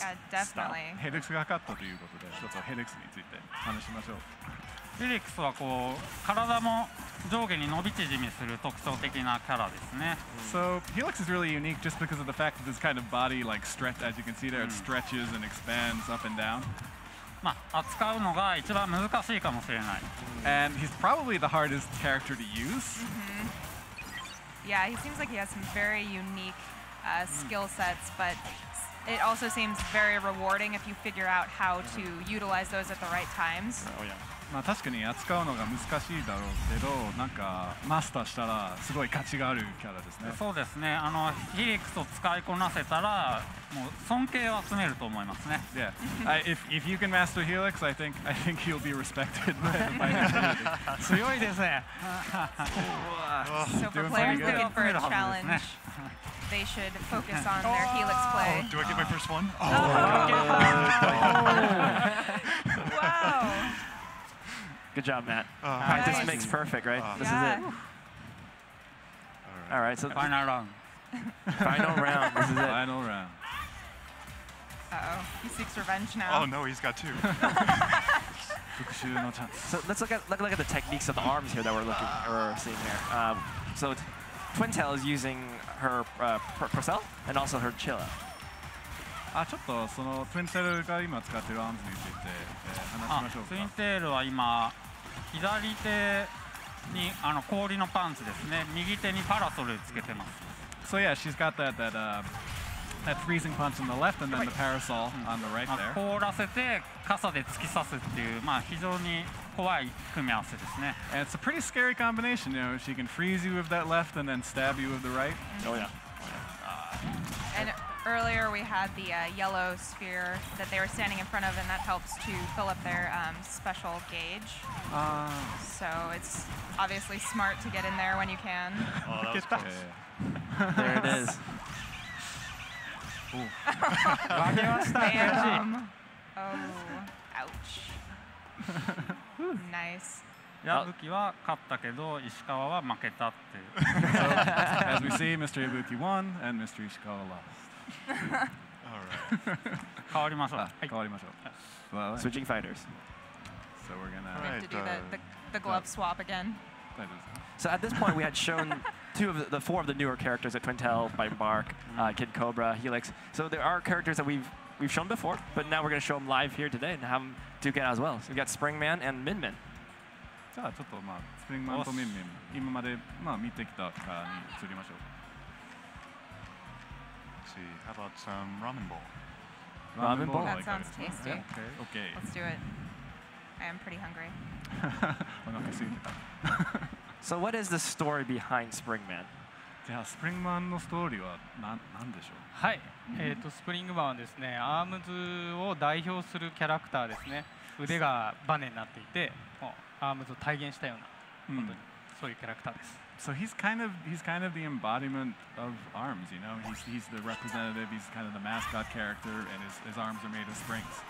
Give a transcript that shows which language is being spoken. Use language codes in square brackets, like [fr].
[en] Yeah, definitely. [ja] ヘリクスが勝ったということで、ちょっとヘリクスについて話しましょう。フェリックスはこう体も上下に伸び縮みする特徴的なキャラですね。 [en] So Helix is really unique just because of the fact that this kind of body stretch, as you can see there, it stretches and expands up and down. [ja] まあ扱うのが一番難しいかもしれない。 [en] And he's probably the hardest character to use. Yeah, he seems like he has some very unique skill sets, but it also seems very rewarding if you figure out how to utilize those at the right times. Oh yeah. [ja] まあ確かに扱うのが難しいだろうけど、なんかマスターしたらすごい価値があるキャラですね。そうですね。ヒリクスを使いこなせたらもう尊敬を集めると思いますね。 [en] Yeah. If you can master Helix, I think he'll be respected by the community. [ja] 強いですね。 [en] So for Doing players pretty good. looking for a challenge, they should focus on their Helix play. Do I get my first one? Wow. Good job, Matt. Nice. Practice makes perfect, right? This is Yeah. it. All right, so Final round. final round. This is it. Final round. Uh-oh. He seeks revenge now. Oh no, he's got two. [ja] 復讐のチャンス。 [en] So let's look at the techniques of the arms here that we're seeing here. So Twin Tail is using her Purcell and also her Chilla. [ja] ちょっとそのトゥインテールが今使っているアームズについて話しましょうか。ツインテールは今左手に氷のパンツですね。右手にパラソルつけてます。 [en] So yeah, she's got that freezing punch on the left and then the parasol on the right まあ there. [ja] 凍らせて傘で突き刺すっていう、まあ、非常に怖い組み合わせですね。 [en] And it's a pretty scary combination. You know, she can freeze you with that left and then stab you with the right. Oh yeah. And earlier we had the yellow sphere that they were standing in front of, and that helps to fill up their special gauge. So it's obviously smart to get in there when you can. Oh, that was Get that. close. There it is. Bam. Oh, ouch. Nice. [ja] 矢吹は勝ったけど石川は負けたっていう。 [en] So, as we see, Mr. Ibuki won and Mr. Ishikawa lost. All right. [ja] 変わりましょう。変わりましょう。Well, [en] Switching fighters. so we're gonna. We have to do Right, the glove swap again. So at this point, we had shown four of the newer characters at Twintel, Bite and Bark, Kid Cobra, Helix. So there are characters that we've shown before, but now we're going to show them live here today and have them duke it out as well. So we got Springman and Minmin. [ja] じゃあちょっとまあスプリングマンとミンミン今までまあ見てきたかに移りましょう。 [en] Let's see. How about some ramen bowl? Ramen bowl. That like sounds that. tasty. Yeah, okay. Let's do it. I am pretty hungry. [ja] お腹空いてた。 [en] So what is the story behind Springman? [ja] じゃあスプリングマンのストーリーはなんでしょう。はい、スプリングマンはですね、アームズを代表するキャラクターですね。腕がバネになっていて、もうアームズを体現したような、本当にそういうキャラクターです。 [en] So he's kind of the embodiment of arms, you know. He's the representative. He's kind of the mascot character, and his arms are made of springs.